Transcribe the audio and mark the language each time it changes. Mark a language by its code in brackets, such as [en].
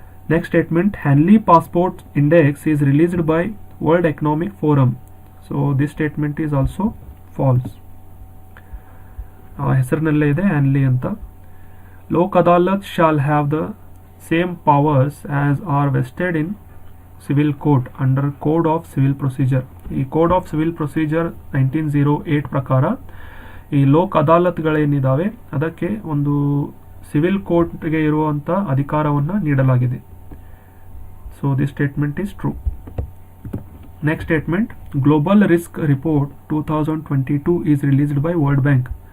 [en] Next statement, Henley Passport Index is released by World Economic Forum. So this statement is also false. [kn] ಹೆಸರಿನಲ್ಲೇ ಇದೆ ಹ್ಯಾನ್ಲಿ ಅಂತ. [en] Lok Adalat shall have the same powers as are vested in civil court under code of civil procedure. [kn] ಈ code of civil procedure 1908 ಪ್ರಕಾರ ಈ ಲೋಕ್ ಅದಾಲತ್ಗಳೇನಿದ್ದಾವೆ ಅದಕ್ಕೆ ಒಂದು civil ಕೋರ್ಟ್ಗೆ ಇರುವಂಥ ಅಧಿಕಾರವನ್ನು ನೀಡಲಾಗಿದೆ. [en] So this statement is true. Next statement, Global Risk Report 2022 is released by World Bank.